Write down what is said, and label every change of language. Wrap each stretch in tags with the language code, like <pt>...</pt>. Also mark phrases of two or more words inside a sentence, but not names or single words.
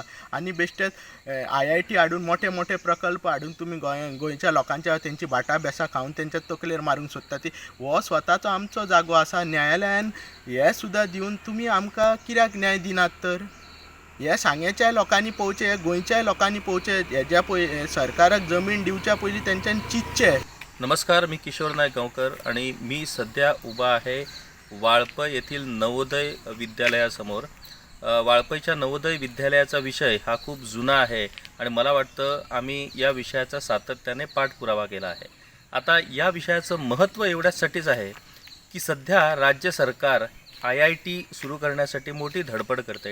<kok>आनी बेश्टेच IIT हाडून मोठे प्रकल्प हाडून तुमी गोंयच्या लोकांच्या तेंची भाटां बेसां खावन तेंच्या तकलेर मारूंक सोदता. ती हो स्वताचो आमचो जागो आसा. न्यायालयान हे सुद्दां दिवन तुमी आमकां कित्याक न्याय दिनात? तर हे सांग्याच्या लोकांनी पळोवचें, गोंयच्या लोकांनी पळोवचें. हेज्या सरकाराक जमीन दिवच्या पयलीं तेंच्यांनी चिंतचें.</kok> <mr>नमस्कार, मी किशोर नायक गावकर आणि मी सध्या उभा आहे वाळपय येथील नवोदय विद्यालयासमोर. वाळपयच्या नवोदय विद्यालयाचा विषय हा खूप जुना आहे आणि मला वाटतं आम्ही या विषयाचा सातत्याने पाठपुरावा केला आहे. आता या विषयाचं महत्त्व एवढ्यासाठीच आहे की सध्या राज्य सरकार IIT सुरू करण्यासाठी मोठी धडपड करते.</mr>